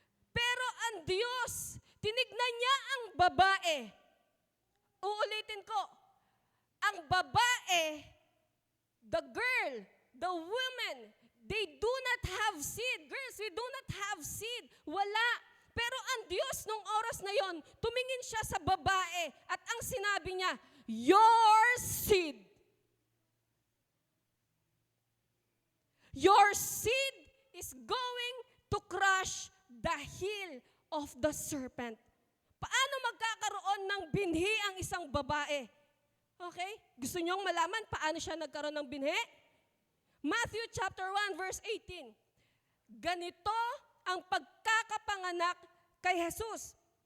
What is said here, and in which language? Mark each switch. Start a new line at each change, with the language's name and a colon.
Filipino: Pero ang Diyos, tinignan niya ang babae. Uulitin ko. Ang babae,
English: the girl, the woman, they do not have seed. Girls, we do not have seed.
Filipino: Wala. Pero ang Diyos nung oras na yon, tumingin siya sa babae at ang sinabi niya,
English: your seed. Your seed is going to crush the heel of the serpent.
Filipino: Paano magkakaroon ng binhi ang isang babae? Okay? Gusto niyong malaman paano siya nagkaroon ng binhi? Matthew chapter 1 verse 18. Ganito ang pagkakapanganak kay Jesus.